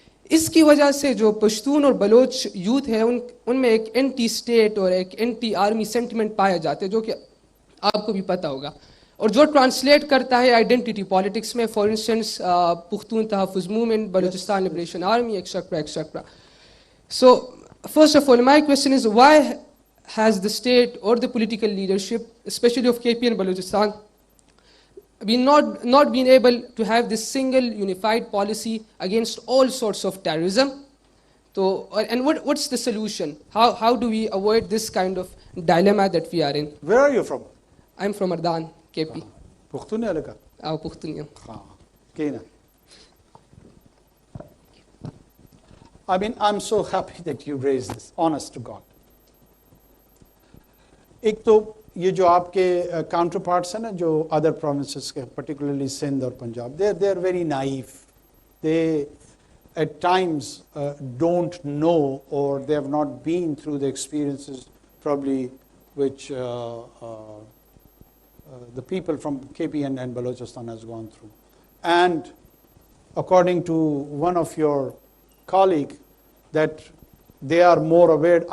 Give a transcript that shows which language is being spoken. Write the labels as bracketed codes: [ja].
[hi] इसकी वजह से जो पश्तून और बलोच यूथ है उनमें एक एंटी स्टेट और एक एंटी आर्मी सेंटिमेंट पाया जाता है, जो कि आपको भी पता होगा, और जो ट्रांसलेट करता है आइडेंटिटी पॉलिटिक्स में. [en] For instance Pukhtun Tahaffuz movement, Balochistan liberation army, etcetera etcetera. So, first of all, my question is, why has the state or the political leadership, especially of KP and Balochistan, not been able to have this single unified policy against all sorts of terrorism? So, and what's the solution? How do we avoid this kind of dilemma that we are in? Where are you from? I'm from Ardan, KP. [ps] Pukhtunia laka? Pukhtunia. Kena. [en] I mean, I'm so happy that you raised this, honest to God. [hi] एक तो ये जो आपके counterparts हैं ना, जो [en] other provinces [hi] के, particularly Sindh और Punjab, [en] they're very naive. They at times don't know, or they have not been through the experiences probably which the people from KPN and Balochistan has gone through. And according to one of your colleague, that they are more aware.